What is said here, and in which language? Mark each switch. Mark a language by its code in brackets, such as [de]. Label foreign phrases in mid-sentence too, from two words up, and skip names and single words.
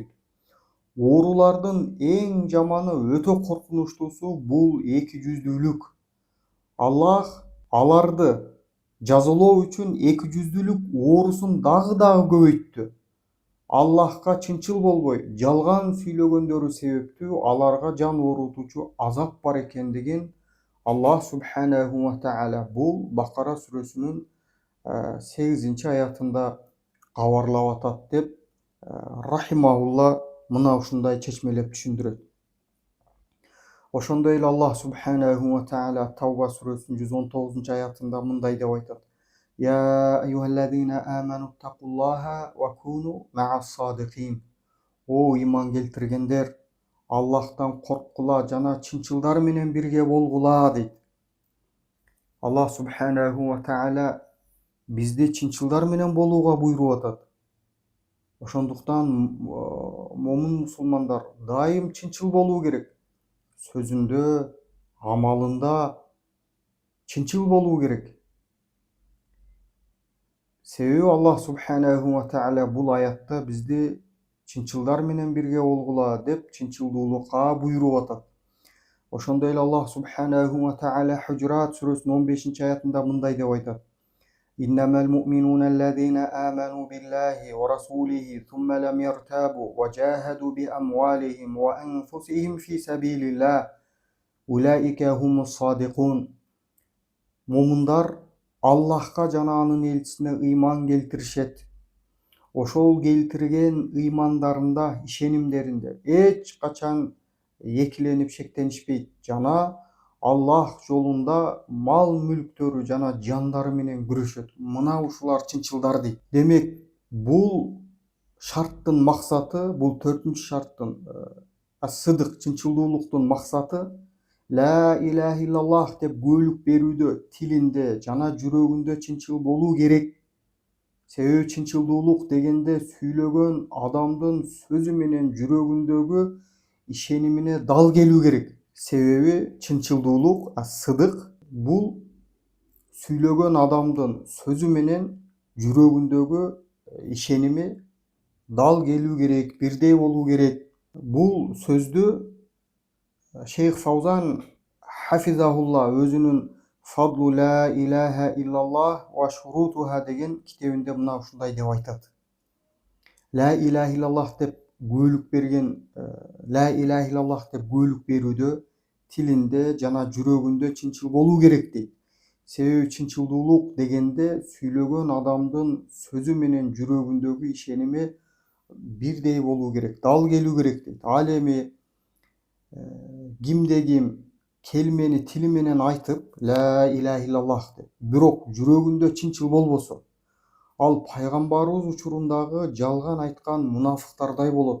[ky] Оорулардын эң жаманы өтө коркунучтуусу бул эки жүздүүлүк. Аллах аларды жазалоо үчүн эки жүздүүлүк оорусун дагы көбөйттү. Аллахка чынчыл болбой жалган сүйлөгөндөрү себептүү аларга жан оорутуучу азап бар экендигин [ar] الله سبحانه وتعالى [ky] бул Бакара сүрөсүнүн 8-аятында кабарлап атат деп рахимахулла мына ушундай чечмелеп түшүндүрөт. Ошондой эле [ar] الله سبحانه وتعالى [ky] Тауба сүрөсүнүн 119-аятында мындай деп айтат: [ar] يا أيها الذين آمنوا اتقوا الله و كونوا مع الصادقين. [ky] О иман келтиргендер, Аллахтан корккула жана чынчылдар менен бирге болгула дейт. [ar] الله سبحانه وتعالى [ky] бизди чынчылдар менен болууга буйруп атат. Ошондуктан момун мусулмандар дайым чынчыл болуу керек. Сөзүндө, амалында чынчыл болуу керек. Себеби [ar] الله سبحانه وتعالى [ky] бул аятта бизди чынчылдар менен бирге болгула деп чынчылдуулукка буйруп атат. Ошондой эле [ar] الله سبحانه وتعالى [ky] Хужурат сүрөсүнүн 15-аятында мындай деп айтат: [ar] إنما المؤمنون الذين آمنوا بالله ورسوله ثم لم يرتابوا وجاهدوا بأموالهم وأنفسهم في سبيل الله أولئك هم الصادقون. [ky] Момундар Аллахка жана анын элчисине ыйман келтиришет. Ошол келтирген ыймандарында, ишенимдеринде эч качан экиленип шектенишпейт жана Аллах жолунда мал мүлктөрү жана жандары менен күрөшөт. Мына ушулар чынчылдар дейт. Демек, бул шарттын максаты, бул 4-шарттын сыдык чынчылдуулуктун максаты [ar] لا إله إلا الله [ky] деп күбөлүк берүүдө, тилинде жана жүрөгүндө чынчыл болуу керек. Себеби чынчылдуулук дегенде сүйлөгөн адамдын сөзү менен жүрөгүндөгү ишенимине дал келүү керек. Себеби чынчылдуулук, сыдык бул сүйлөгөн адамдын сөзү менен жүрөгүндөгү ишеними дал келүү керек, бирдей болуу керек. Бул сөздү Шейх Фаузан хафизахулла өзүнүн Фадлу ла илаха иллаллах ва шурутуха деген китебинде мына ушундай деп айтат. [ar] لا إله إلا الله [ky] деп күбөлүк берген, [ar] لا إله إلا الله [ky] деп күбөлүк берүүдө тилинде жана жүрөгүндө чынчыл болуу керек дейт. Себеби чынчылдуулук дегенде сүйлөгөн адамдын сөзү менен жүрөгүндөгү ишеними бирдей болуу керек, дал келүү керек дейт. Ал эми кимде ким келмени тили менен айтып [ar] لا إله إلا الله [ky] деп, бирок жүрөгүндө чынчыл болбосо, ал пайгамбарыбыз учурундагы жалган айткан мунафыктардай болот.